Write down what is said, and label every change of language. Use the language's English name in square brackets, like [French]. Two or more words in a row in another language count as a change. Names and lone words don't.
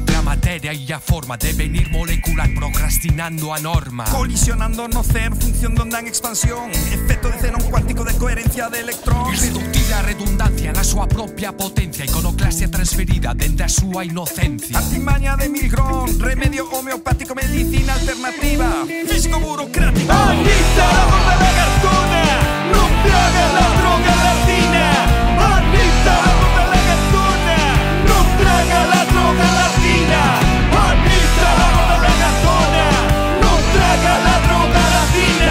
[Galician] materia y a forma, devenir molecular, procrastinando a norma. Colisionando no ser, función de onda en expansión, efecto de xenón cuántico de coherencia de electrón. Irreductible a redundancia na súa propia potencia, iconoclasia transferida dende a súa inocencia. Artimaña de Milgrom, remedio homeopático, medicina alternativa, físico burocrático. [Spanish] Anita, la bomba lagartona, no te hagas la droga latina. Anita, la bomba lagartona, no traga la droga latina. Anita, la bomba lagartona, no traga la droga latina.